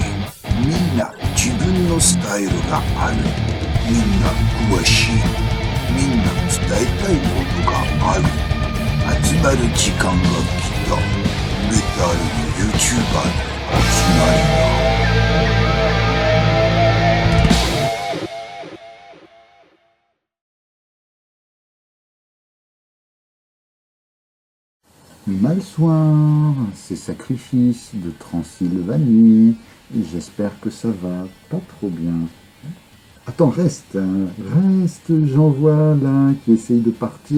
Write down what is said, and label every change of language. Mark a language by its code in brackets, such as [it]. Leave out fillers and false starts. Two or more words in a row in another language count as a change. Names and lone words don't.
[ja] みんな自分のスタイルがある。みんな詳しい。みんな伝えたいことがある。集まる時間が来た。メタルの YouTuber に集まりな。 [fr] Malsoir, c'est Sacrifice de Transylvanie. J'espère que ça va pas trop bien. Attends, reste, hein, reste, j'en vois là qui essayent de partir.